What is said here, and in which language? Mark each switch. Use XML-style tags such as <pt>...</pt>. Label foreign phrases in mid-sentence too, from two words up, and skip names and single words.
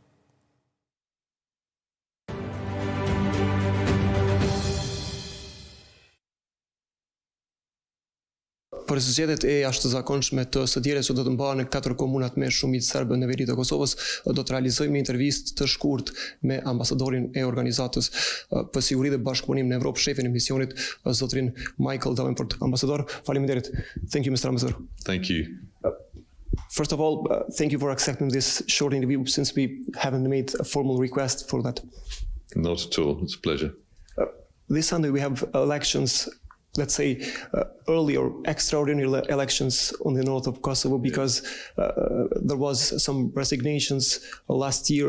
<sq>Për zgjedhjet e jashtëzakonshme të së dielës që do të mbahen në 4 komunat me shumicë serbe në veri të Kosovës, do të realizojmë një intervistë të shkurtë me ambasadorin e organizatës për siguri dhe bashkëpunim në Evropë, shefin e misionit, zotrin Michael Davenport. Ambasador, faleminderit.</sq> <en>Thank you, Mr. Ambassador. Thank you. First of all, thank you for accepting this short interview since we haven't made a formal request for that. Not at all. It's a pleasure. This Sunday we have elections, let's say, early or extraordinary elections on the north of Kosovo because there was some resignations last year.</en>